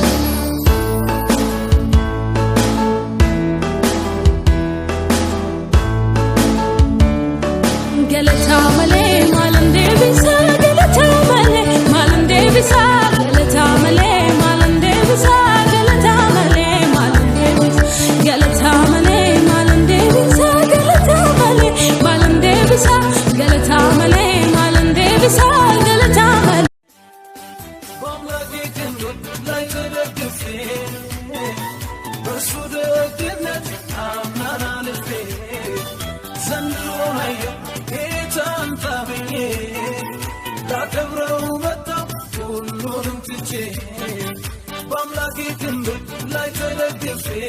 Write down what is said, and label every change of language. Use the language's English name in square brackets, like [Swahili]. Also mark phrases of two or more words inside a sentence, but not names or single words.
[Oromo] Galata malee maalan deebisa galata malee maalan deebisa galata malee maalan deebisa galata malee maalan deebisa galata malee maalan deebisa galata malee maalan deebisa galata malee maalan deebisa galata malee. [Amharic] በአምላኬ ክንዶች ላይ ተደግፌ በእርሱ ደግነት አምናን አልፌ ዘንድሮ አየሁ ጌታን ታምኜ ላከብረው መጣሁ ሁሉንም ትቼ በአምላኬ ክንዶች ላይ ተደግፌ